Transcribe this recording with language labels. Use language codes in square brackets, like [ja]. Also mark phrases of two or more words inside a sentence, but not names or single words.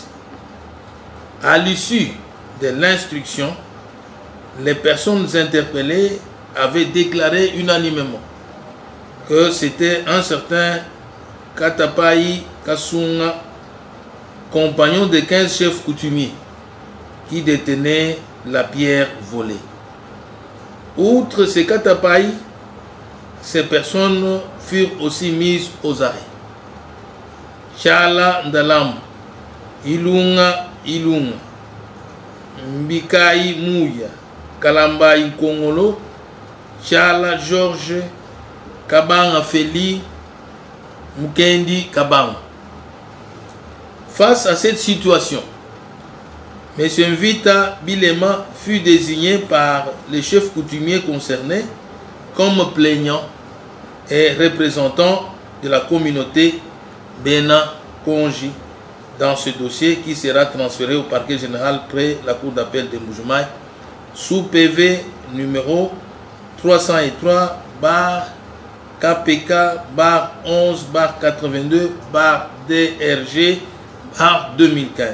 [fr] À l'issue de l'instruction, les personnes interpellées avaient déclaré unanimement que c'était un certain Katapai Kasunga, compagnon de 15 chefs coutumiers, qui détenait la pierre volée. Outre ces Katapai, ces personnes furent aussi mises aux arrêts. Tchala Ndalam, Ilunga, Mbikai Mouya, Kalamba Kongolo, Tchala Georges, Kabanga Feli, Mukendi Kabang. Face à cette situation, M. Mvita Bilema fut désigné par les chefs coutumiers concernés comme plaignant et représentant de la communauté Bena Konji dans ce dossier qui sera transféré au parquet général près la cour d'appel de Mbuji-Mayi sous PV numéro 303 KPK barre 11 barre 82 barre DRG barre 2015.